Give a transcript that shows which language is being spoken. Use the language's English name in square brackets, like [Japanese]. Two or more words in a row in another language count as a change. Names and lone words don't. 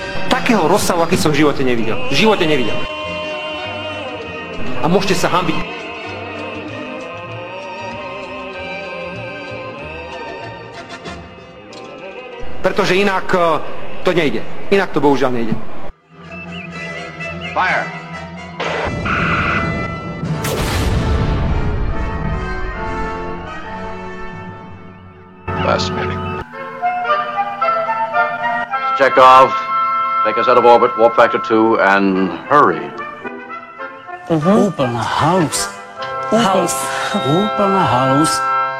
[Slovak] Takého rozsahu, aký som v živote nevidel. A môžete sa hanbiť. Pretože inak to nejde. Inak to bohužiaľ nejde. [English] Fire! Fascinating. Chekhov, take us out of orbit, warp factor 2, and hurry. [Slovak] Úplná halus. Úplná halus.